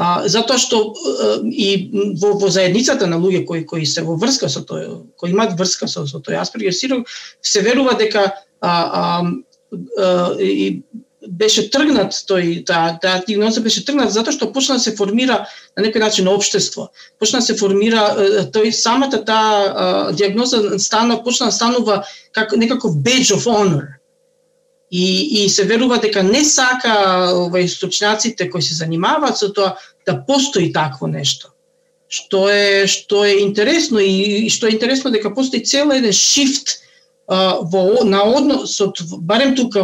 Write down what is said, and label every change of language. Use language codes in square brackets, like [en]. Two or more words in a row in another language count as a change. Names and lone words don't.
[mk] затоа што и во заедницата на луѓе кои се во врска со тој, кои имаат врска со тој Аспергер синдром, се верува дека и беше тргнат таа диагноза беше тргнат затоа што почна да се формира на некој начин општество. Почна да се формира самата таа диагноза почна да станува како некаков [en] badge of honor. [mk] И се верува дека не сака стручњаците кои се занимаваат со тоа да постои такво нешто. Што е интересно и што е интересно дека постои цел еден шифт на односот, барем тука